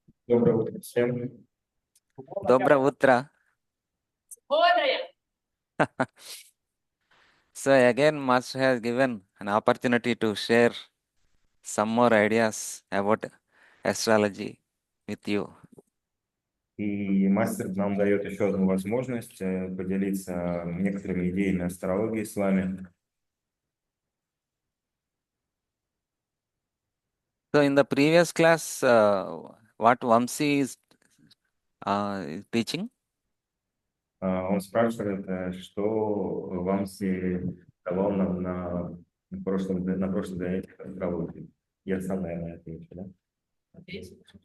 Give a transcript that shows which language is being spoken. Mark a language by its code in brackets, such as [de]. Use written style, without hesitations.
[ru] Доброе утро всем. Dobra Utra. [en] So again, Master has given an opportunity to share some more ideas about astrology with you. [ru] И мастер нам дает еще одну возможность поделиться некоторыми идеями астрологии с вами. [en] So in the previous class, what Vamsi is teaching? [ru] Он спрашивает, что вам давал нам на прошлом занятии астрологии. Я сам, наверное, отвечу, да?